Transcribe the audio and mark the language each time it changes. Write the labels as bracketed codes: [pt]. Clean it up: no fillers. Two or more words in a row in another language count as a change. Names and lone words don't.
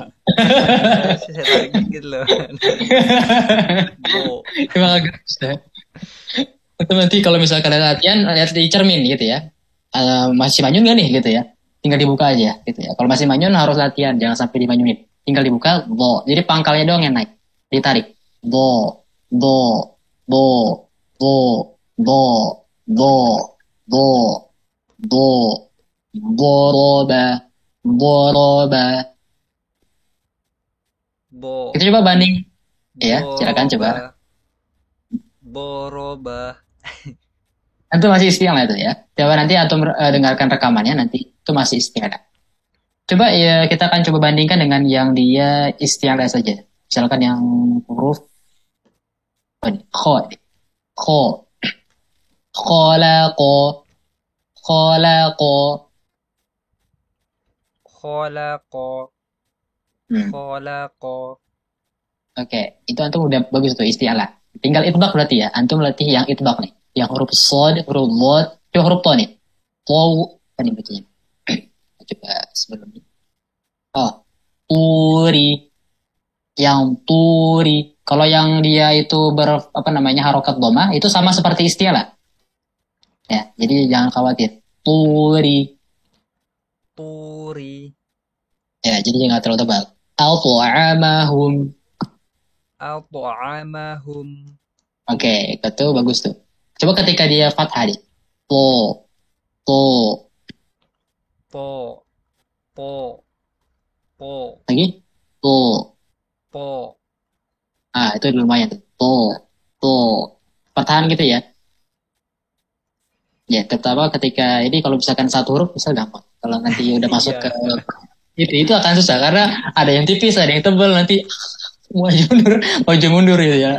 [id] Saya tarik dikit loh. Bo. Emang agak susah. Itu nanti kalau misalkan ada latihan, lihat di cermin gitu ya. Masih manyun nggak nih gitu ya. Tinggal dibuka aja gitu ya. Kalau masih manyun harus latihan, jangan sampai dimanyunin. Tinggal dibuka, do. Jadi pangkalnya doang yang naik. Ditarik. Do, do, do, do, do, do, do, do, boroba, boroba. Bo Kita coba banding. Ya, silakan coba. boroba boroba. Itu masih istilah itu ya. Coba nanti antum dengarkan rekamannya nanti. Itu masih istilah. Coba ya kita akan coba bandingkan dengan yang dia istialah saja. Misalkan yang huruf apa nih? [ar] Kho, kho, kholaqo, kholaqo. Kholaqo Hmm. kholaqo. [id] Oke, itu antum udah bagus tuh istialah. Tinggal itbaq berarti ya. Antum latih yang itbaq nih. Yang huruf sod, huruf lot, coba huruf to nih. To, apa nih bacanya? Coba sebelum ini. Oh, turi, yang turi. Kalau yang dia itu apa namanya harokat doma itu sama seperti istialah. Ya, jadi jangan khawatir. Turi. Turi. Ya, jadi jangan terlalu tebal. [ar] Al-tu'amahum. At'amahum. [id] Oke, itu bagus tuh. Coba ketika dia fathah nih. To, to. Po po po Lagi. To. po. Ah, itu lumayan tuh. To, to. Pertahan gitu ya. Ya, terutama ketika ini kalau misalkan satu huruf bisa gampang. Kalau nanti udah masuk ke Iya. itu akan susah karena ada yang tipis, ada yang tebal nanti maju mundur gitu ya.